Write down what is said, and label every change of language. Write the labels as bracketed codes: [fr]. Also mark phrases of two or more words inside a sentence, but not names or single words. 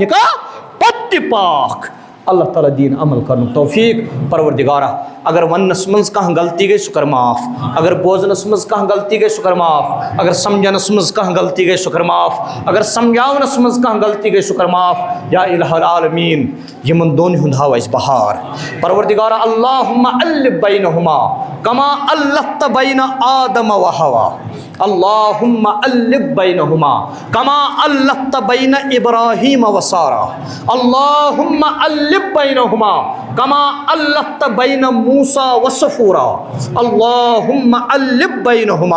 [ks] نکاح پتہٕ تہِ پاک اللہ تعالیٰ دِیِن عمل کرنُک توفیٖق پروردِگارا اگر وننس منٛز کانٛہہ غلطی گٔے سُہ کر معاف اگر بوزنس منٛز کانٛہہ غلطی گٔے سُہ کر معاف اگر سمجھنس منٛز کانٛہہ غلطی گٔے سُہ کر معاف اگر سمجھاونس منٛز کانٛہہ غلطی گٔے سُہ کر معاف [ar] یا الہ العالمیٖن [ks] یِمن دۄن ہُنٛد ہاو اَسہِ بہار پروردِگارا [ar] اللہُمَّ الِف بینہما کما الفت بین آدم و حوا اللہُمَّ الِف بینہما کما الفت بین ابراہیم و سارہ اللہُمَّ الِف بینہما کما الفت بین موسیٰ و صفورہ اللہُمَّ الِف بینہما